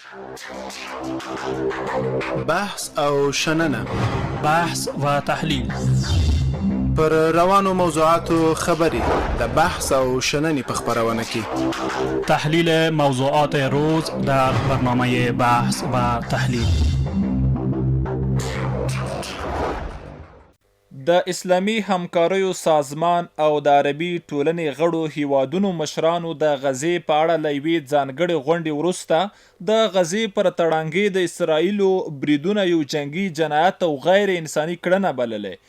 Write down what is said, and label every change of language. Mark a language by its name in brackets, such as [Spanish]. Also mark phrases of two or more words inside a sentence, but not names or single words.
[Pashto] بحث او شننه، [Persian] بحث و تحلیل [Pashto] پر روانو موضوعاتو خبري د بحث او شننې په خبرونه کې [Persian] تحلیل موضوعات روز در برنامه بحث و تحلیل. [Pashto] د اسلامي همکاریو سازمان او د عربي ټولنې غړو هیوادونو مشرانو د غزې په اړه له یوې ځانګړې غونډې وروسته د غزې پر تړانګې د اسرائیلو بریدونه یو جنگي جنایت او غیر انساني کړنه بللې.